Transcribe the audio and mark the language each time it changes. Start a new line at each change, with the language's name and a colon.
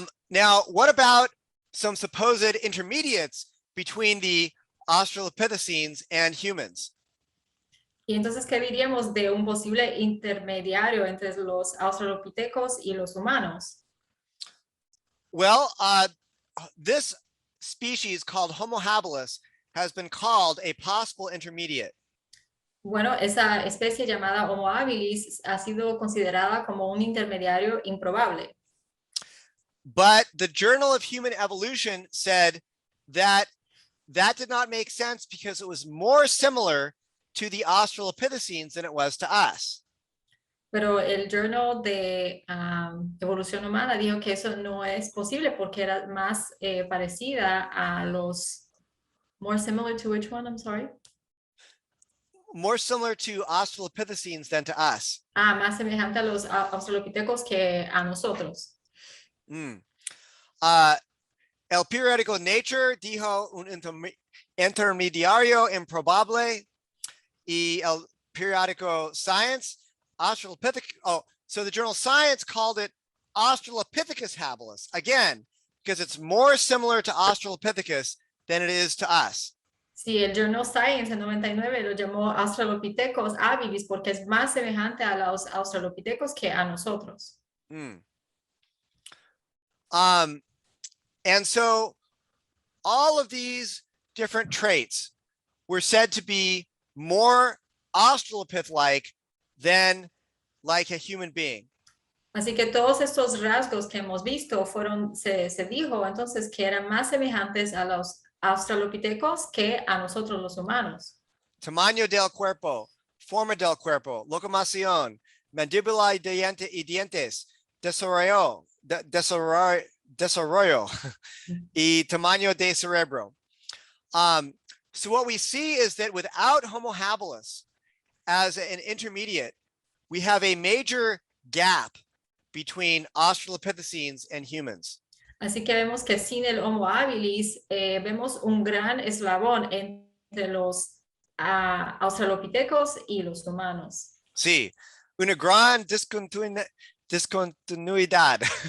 English: Now, what about some supposed intermediates between the Australopithecines and humans?
Spanish: Y entonces, ¿qué diríamos de un posible intermediario entre los australopithecos y los humanos?
English: Well, this species called Homo habilis has been called a possible intermediate.
Spanish: Bueno, esa especie llamada Homo habilis ha sido considerada como un intermediario improbable.
English: But the Journal of Human Evolution said that that did not make sense because it was more similar to the Australopithecines than it was to us.
Spanish: Pero el Journal de Evolución Humana dijo que eso no es posible porque era más parecida a los...
English: More similar to which one? I'm sorry. More similar to Australopithecines than to us.
Spanish: Más semejante a los australopithecos que a nosotros. El periódico Nature dijo un intermediario improbable. Y el periódico Science, Australopithecus.
English: Oh, so the journal Science called it Australopithecus habilis. Again, because it's more similar to Australopithecus than it is to us.
Spanish: Sí, el journal Science en 99 lo llamó Australopithecus habilis porque es más semejante a los australopithecus que a nosotros.
English: And so all of these different traits were said to be more Australopith-like than like a human being.
Spanish: Así que todos estos rasgos que hemos visto se dijo entonces que eran más semejantes a los australopithecos que a nosotros los humanos. Tamaño del cuerpo, forma del cuerpo, locomoción, mandíbula y dientes, desarrollo, y tamaño de cerebro.
English: So what we see is that without Homo habilis as an intermediate, we have a major gap between Australopithecines and humans.
Spanish: Así que vemos que sin el Homo habilis vemos un gran eslabón entre los australopithecos y los humanos. Sí, una gran discontinuidad.